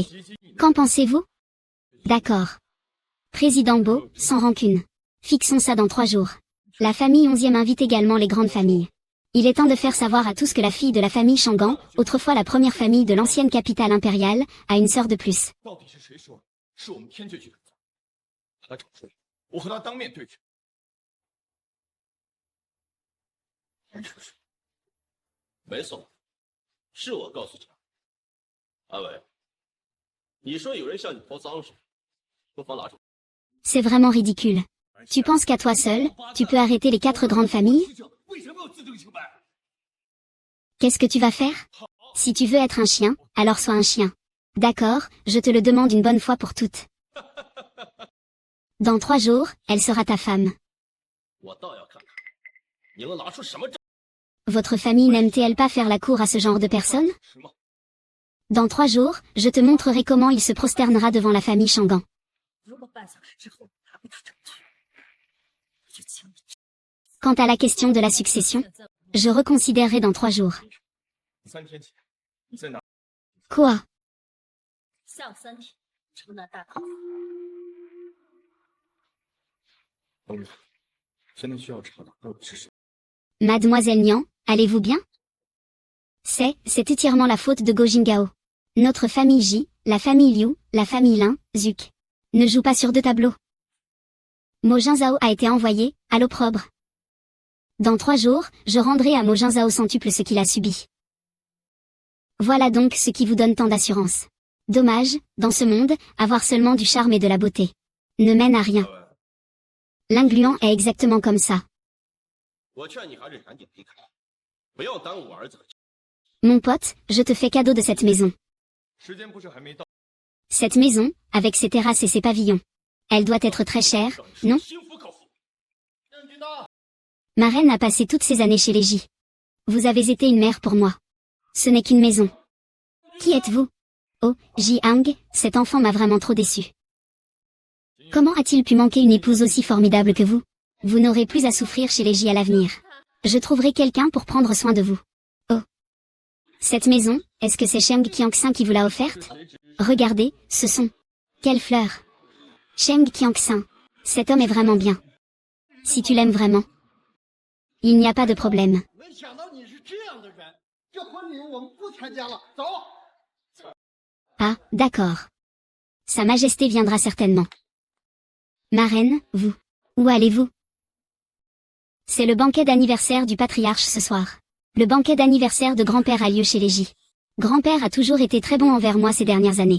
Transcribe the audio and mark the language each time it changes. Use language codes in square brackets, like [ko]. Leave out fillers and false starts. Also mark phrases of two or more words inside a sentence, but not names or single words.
[fr] Qu'en pensez-vous? D'accord. Président Bo, sans rancune. Fixons ça dans 3 jours. La famille 11e invite également les grandes familles. Il est temps de faire savoir à tous que la fille de la famille Shangan, autrefois la première famille de l'ancienne capitale impériale, a une sœur de plus. [zh] 到底是谁说是我们天界去的？把他找出来，我和他当面对质。没错，是我告诉他。阿伟，你说有人向你泼脏水，不妨拿出。 [fr] C'est vraiment ridicule. Tu penses qu'à toi seul, tu peux arrêter les 4 grandes familles? [zh] 为什么要自证清白？ [fr] Qu'est-ce que tu vas faire? Si tu veux être un chien, alors sois un chien. D'accord, je te le demande une bonne fois pour toutes. Dans 3 jours, elle sera ta femme. [zh] 我倒要看看，你能拿出什么证？ [fr] Votre famille n'aime-t-elle pas faire la cour à ce genre de personnes? Dans 3 jours, je te montrerai comment il se prosternera devant la famille Shangan. Quant à la question de la succession, je reconsidérerai dans 3 jours. [zh] 3 天前，在哪？ [fr] Quoi? [zh] 下午3点，城南大道。现在需要查的到底是谁？ [fr] Mademoiselle Nian, allez-vous bien? C'est entièrement la faute de Go Jingao. Notre famille J, la famille Liu, la famille Lin, Zuk, ne joue pas sur deux tableaux. Mo Jinzhao a été envoyé, à l'opprobre. Dans 3 jours, je rendrai à Mo Jinzhao centuple ce qu'il a subi. Voilà donc ce qui vous donne tant d'assurance. Dommage, dans ce monde, avoir seulement du charme et de la beauté ne mène à rien. L'Ingluan est exactement comme ça. [zh] 我劝你还是赶紧离开，不要耽误我儿子的。 [fr] Mon pote, je te fais cadeau de cette maison. [zh] 时间不是还没到？ [fr] Cette maison, avec ses terrasses et ses pavillons. Elle doit être très chère, non? [zh] 心服口服。任军大， [fr] Ma reine a passé toutes ces années chez les J. Vous avez été une mère pour moi. Ce n'est qu'une maison. Qui êtes-vous? Oh, Ji Hang, cet enfant m'a vraiment trop déçu. Comment a-t-il pu manquer une épouse aussi formidable que vous? Vous n'aurez plus à souffrir chez les J à l'avenir. Je trouverai quelqu'un pour prendre soin de vous. Oh. Cette maison, est-ce que c'est Sheng Qiangxin qui vous l'a offerte? Regardez, ce sont... Quelles fleurs! Sheng Qiangxin. Cet homme est vraiment bien. Si tu l'aimes vraiment. Il n'y a pas de problème. [zh] 没想到你是这样的人，这婚礼我们不参加了，走。 [fr] Ah, d'accord. Sa Majesté viendra certainement. Ma reine, vous. Où allez-vous? C'est le banquet d'anniversaire du patriarche ce soir. Le banquet d'anniversaire de grand-père a lieu chez les J. Grand-père a toujours été très bon envers moi ces dernières années.